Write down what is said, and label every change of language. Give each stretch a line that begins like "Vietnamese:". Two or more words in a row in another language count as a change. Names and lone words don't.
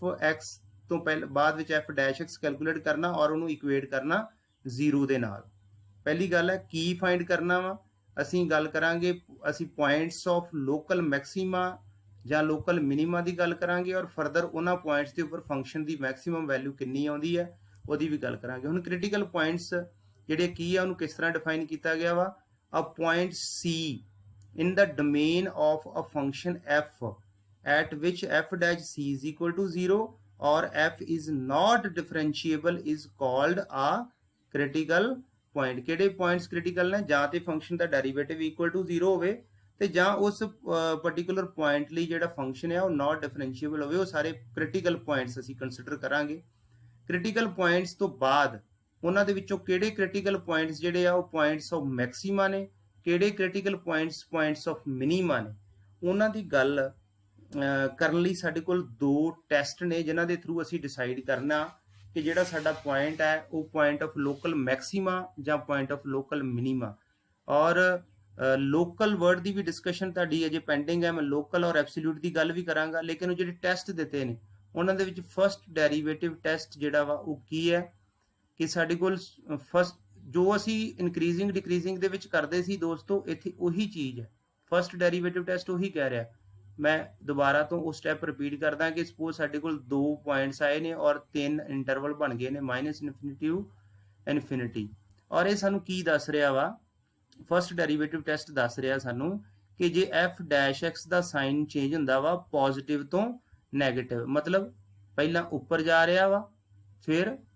Punjabi: ਐਕਸ ਤੋਂ ਪਹਿਲਾਂ ਬਾਅਦ ਵਿੱਚ
English: f dash x
Punjabi: ਕੈਲਕੁਲੇਟ ਕਰਨਾ ਔਰ ਉਨ੍ਹਾਂਨੇ ਇਕੁਏਟ ਕਰਨਾ ਜ਼ੀਰੋ ਦੇ ਨਾਲ ਪਹਿਲੀ ਗੱਲ ਹੈ ਕੀ ਫਾਈਂਡ ਕਰਨਾ ਵਾ ਅਸੀਂ ਗੱਲ ਕਰਾਂਗੇ ਅਸੀਂ
English: points of local maxima
Punjabi: ਜਾਂ
English: local minima
Punjabi: ਕੀ ਗੱਲ ਕਰਾਂਗੇ ਔਰ ਫਰਦਰ ਉਨ੍ਹਾਂਨੇ ਪੁਆਇੰਟਸ ਕੇ ਉੱਪਰ ਫੰਕਸ਼ਨ ਕੀ
English: maximum value
Punjabi: ਕਿਤਨੀ ਆਤੀ ਹੈ ਵਹੀ ਭੀ ਗੱਲ ਕਰਾਂਗੇ ਹੁਣ
English: critical points
Punjabi: ਜਿਹੜੇ ਕੀ ਹੈ ਉਨ੍ਹਾਂਨੇ ਕਿਸ ਤਰ੍ਹਾਂ ਡਿਫਾਈਨ ਕੀਆ ਗਿਆ ਵਾ
English: a point C in the domain of a function f at which f dash C is equal to 0 or f is not differentiable is called a critical point
Punjabi: ਕਿਹੜੇ
English: points critical
Punjabi: ਨੇ ਜਾਂ ਤੇ function ਦਾ
English: derivative equal to 0
Punjabi: ਹੋਵੇ ਤੇ ਜਾਂ ਉਸ
English: particular point
Punjabi: ਲਈ ਜਿਹੜਾ ਫੰਕਸ਼ਨ ਹੈ ਉਹ
English: not differentiable
Punjabi: ਹੋਵੇ ਉਹ ਸਾਰੇ
English: critical points
Punjabi: ਅਸੀਂ ਕੰਸੀਡਰ ਕਰਾਂਗੇ
English: critical points
Punjabi: ਤੋਂ ਬਾਅਦ ਉਹਨਾਂ ਦੇ ਵਿੱਚੋਂ ਕਿਹੜੇ
English: critical points
Punjabi: ਜਿਹੜੇ ਆ ਉਹ
English: points of maxima
Punjabi: ਨੇ ਕਿਹੜੇ
English: critical points of minima
Punjabi: ਨੇ ਉਹਨਾਂ ਦੀ ਗੱਲ ਕਰਨ ਲਈ ਸਾਡੇ ਕੋਲ ਦੋ ਟੈਸਟ ਨੇ ਜਿਨ੍ਹਾਂ ਦੇ ਥਰੂ ਅਸੀਂ ਡਿਸਾਈਡ ਕਰਨਾ ਕਿ ਜਿਹੜਾ ਸਾਡਾ ਪੁਆਇੰਟ ਹੈ ਉਹ
English: point of local maxima
Punjabi: ਜਾਂ
English: point of local minima
Punjabi: ਔਰ
English: local word
Punjabi: ਕੀ ਭੀ ਡਿਸਕਸ਼ਨ ਤਾੜੀ ਅਜੇ ਪੈਂਡਿੰਗ ਹੈ ਮੈਂ ਲੋਕਲ ਔਰ ਐਬਸੋਲਿਊਟ ਕੀ ਗੱਲ ਭੀ ਕਰਾਂਗਾ ਲੇਕਿਨ ਜੋ ਟੈਸਟ ਦਿੱਤੇ ਹੈਂ ਉਨ੍ਹਾਂਨੇ
English: first derivative test
Punjabi: ਜੋੜਾ ਵਾ ਵੋ ਕੀ ਹੈ ਕਿ ਸਾਡੇ ਕੋਲ ਫਸਟ ਜੋ ਅਸੀਂ
English: increasing decreasing
Punjabi: ਦੇ ਵਿੱਚ ਕਰਦੇ ਸੀ ਦੋਸਤੋ ਇੱਥੇ ਉਹੀ ਚੀਜ਼ ਹੈ
English: first derivative test
Punjabi: ਉਹੀ ਕਹਿ ਰਿਹਾ ਮੈਂ ਦੋਬਾਰਾ ਤੋਂ ਵੋ
English: step repeat
Punjabi: ਕਰਦਾ ਕਿ ਸਪੋਜ਼ ਸਾਡੇ ਕੋਲ ਦੋ ਪੁਆਇੰਟਸ ਆਏ ਨੇ ਔਰ ਤਿੰਨ ਇੰਟਰਵਲ ਬਣ ਗਏ ਨੇ
English: minus infinity to infinity
Punjabi: ਔਰ ਯੇ ਸਾਨੂੰ ਕੀ ਦੱਸ ਰਿਹਾ ਵਾ
English: first derivative test
Punjabi: ਦੱਸ ਰਿਹਾ ਸਾਨੂੰ ਕਿ ਜੇ
English: f dash x
Punjabi: का
English: sign change
Punjabi: ਹੋਂਦਾ ਵਾ ਪਾਜ਼ਿਟਿਵ ਤੋਂ ਨੈਗੇਟਿਵ ਮਤਲਬ ਪਹਿਲਾ ਉੱਪਰ ਜਾ ਰਿਹਾ ਵਾ ਫਿਰ